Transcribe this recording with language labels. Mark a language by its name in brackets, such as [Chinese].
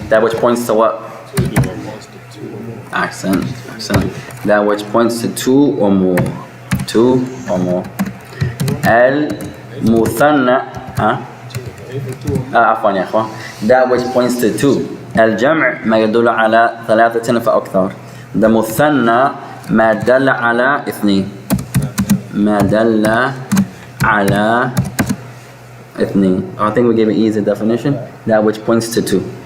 [English] That which points to what? Accent. That which points to two or more. Two or more. [Arabic] المثنى عفوا يا اخوان. [English] That which points to two. [Arabic] الجمع ما يدل على ثلاثة فأكثر. The مثنى ما دل على اثنين. ما دل على اثنين. [English] I think we gave an easy definition. That which points to two.